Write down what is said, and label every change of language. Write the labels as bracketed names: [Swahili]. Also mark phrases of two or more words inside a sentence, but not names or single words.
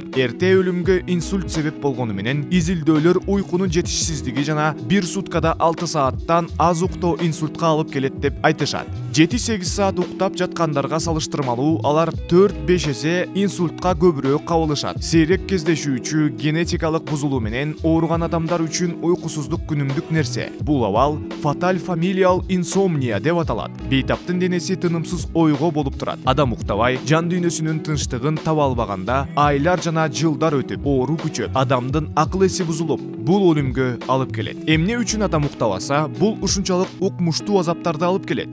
[Kyrgyz] Эрте өлүмгө инсульт себеп болгону менен изилдөөлөр уйкунун жетишсиздиги жана бир суткада 6 сааттан аз уктоо инсультка алып келет деп айтышат. 7-8 саат уктап жаткандарга салыштырмалуу алар 4-5 эсе инсультка көбүрөөк кабылышат. Сейрек кездешүүчү генетикалык бузулуу менен ооруган адамдар үчүн уйкусуздук күнүмдүк нерсе. Бул абал [English] fatal familial insomnia [Kyrgyz] деп аталат. Бейтаптын денеси тынымсыз ойго болуп турат. Адам уктабай, жан дүйнөсүнүн тынчтыгын таба албаганда, айлар жана жылдар өтүп, оору күчөп, адамдын акыл эси бузулуп, бул өлүмгө алып келет. Эмне үчүн адам уктабаса, бул ушунчалык укмуштуу азаптарды алып келет.